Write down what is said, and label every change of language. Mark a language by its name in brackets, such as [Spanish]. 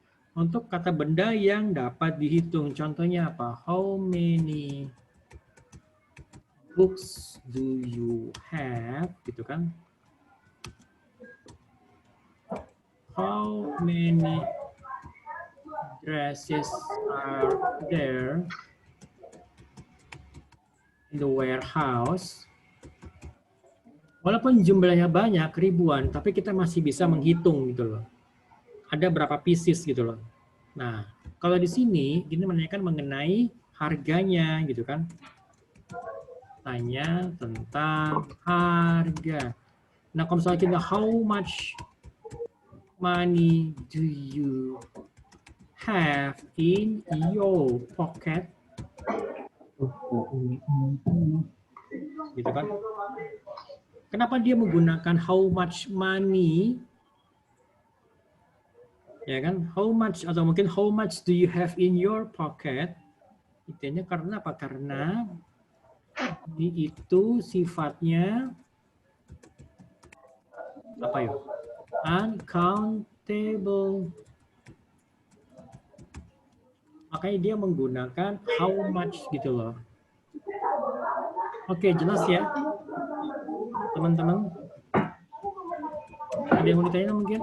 [Indonesian] Untuk kata benda yang dapat dihitung, contohnya apa? [English] How many books do you have? [Indonesian] Gitu kan? [English] How many dresses are there in the warehouse? [Indonesian] Walaupun jumlahnya banyak, ribuan, tapi kita masih bisa menghitung gitu loh. Ada berapa pieces gitu loh. Nah, kalau di sini ini menanyakan mengenai harganya gitu kan. Tanya tentang harga. Nah, kalau misalnya kita [English] how much money do you have in your pocket? [Indonesian] Gitu kan. Kenapa dia menggunakan [English] how much money? [Indonesian] Ya kan, [English] how much [Indonesian] atau mungkin [English] how much do you have in your pocket? [Indonesian] Intinya karena apa? Karena ini itu sifatnya apa ya? [English] Uncountable. [Indonesian] Makanya dia menggunakan [English] how much [Indonesian] gitu loh. Oke, jelas ya, teman-teman. Ada yang mau ditanya mungkin?